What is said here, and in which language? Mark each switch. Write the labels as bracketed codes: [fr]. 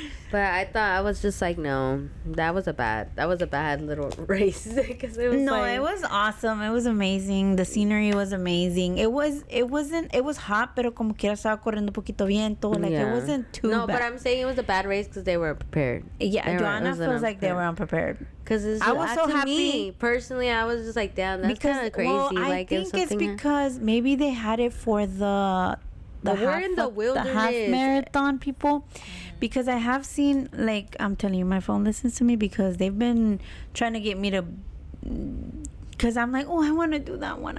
[en] But I was just like, no, that was a bad little race because it was it was awesome. It was amazing. The scenery was amazing. It was hot, [es] pero como quiera estaba corriendo poquito viento. [en] Like it wasn't too bad. No, but I'm saying it was a bad race because they weren't prepared. Yeah, Joanna feels like they were unprepared. Because I was so happy. Me, personally, I was just like, damn, that's kind of crazy. Well, like, I think it's because maybe they had it for the we're in the wilderness. The half marathon people. Because I have seen, like, I'm telling you, my phone listens to me because they've been trying to get me to, because I'm like, oh, I want to do that one.